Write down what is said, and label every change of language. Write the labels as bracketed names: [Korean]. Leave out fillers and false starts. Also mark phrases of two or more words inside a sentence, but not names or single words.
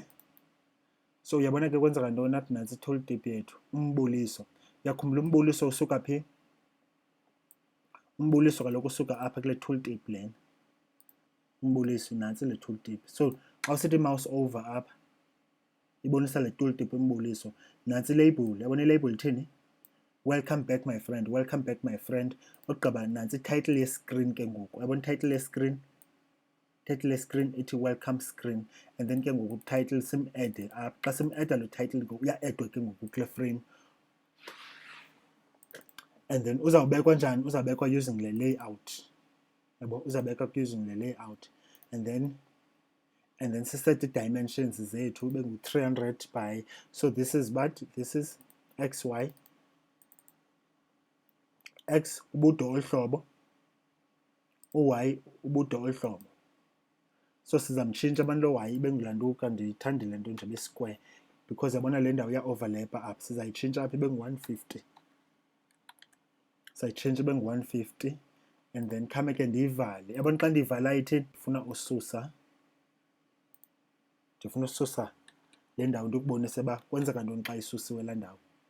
[Xhosa] So uyabona ke kwenzeka ntoni apha, nantsi tooltip yethu, umbuliso. Uyakhumbula umbuliso usuka phi? umbuliso kaloku usuka apha kule tooltip lena. Umbuliso nantsi le tooltip. So xa usithi [English] mouse over [Xhosa] apha ibonisa le tooltip imbuliso. Nantsi label, yabona ilabel ithini? [English] Welcome back my friend, welcome back my friend. [Xhosa] Ogqiba nantsi title ye-screen ke ngoku. Yabona title ye-screen? Title ye-screen ithi [English] welcome screen, and then [Xhosa] ke ngoku title sim-ede apha. Xa sim-eda lo title ngoku uya-edwa ke ngoku kule frame. [English] And then [Xhosa] uzawubekwa njani? Uzawubekwa using le layout. Yabo, uzawubekwa using le layout. [English] And then [Xhosa] siset dimensions zethu ube ngu-300 [English] by, so this is what? This is XY. [Xhosa] X ubude oluhlobo, u-Y ubude oluhlobo. So sizamtshintsha abantu lo-Y ibe ngulantuka, ndiyithanda le nto nje be-square because yabona le ndawo iya-overlappa apha. Sizayitshintsha apha ibe ngu-150. Sayitshintsha ibe ngu-150 [English] and then [Xhosa] khame ke ndiyivale. Yabona xa ndiyivala ithini? Ndifuna ususa le ndawo ndikubonise uba kwenzeka ntoni xa isusiwe laa ndawo.